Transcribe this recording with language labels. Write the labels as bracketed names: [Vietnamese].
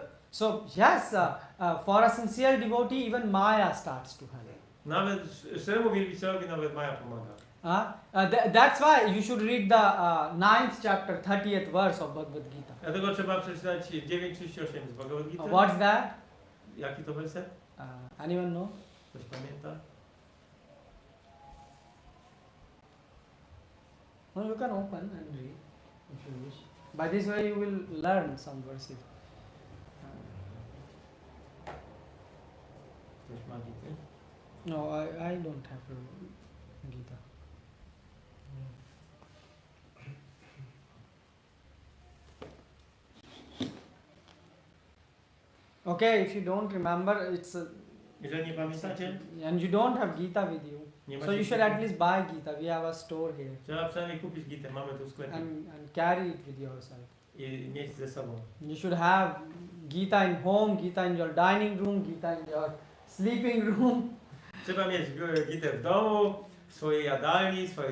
[English] So yes, for a sincere devotee, even Maya starts to help. [Polish] Nawet szczeremu wielbicielowi nawet Maja pomaga. [English] That's why you should read the 9th chapter, 30th verse of Bhagavad Gita. [Polish] Dlatego trzeba przeczytać 9:38 z Bhagavad Gita. [English] What's that? [Polish] Jaki to werset? [English] Anyone know? [Polish] Ktoś pamięta? [English] Well, you can open and read if you wish. By this way, you will learn some verses. [Polish] Ktoś ma Gity? [English] No, I don't have Gita. Okay, if you don't remember, it's [Polish] Jeżeli nie pamiętacie, [English] and you don't have Gita with you, [Polish] nie [English] so [Polish] macie [English] you should [Polish] Gity, [English] at least buy Gita. We have a store here, [Polish] trzeba przynajmniej kupić Gitę, mamy tu w sklepie [English] and carry it with yourself. [Polish] i mieć ze sobą. [English] You should have Gita in home, Gita in your dining room, Gita in your sleeping room. [Polish] Trzeba mieć Gitę w domu, w swojej jadalni, w swojej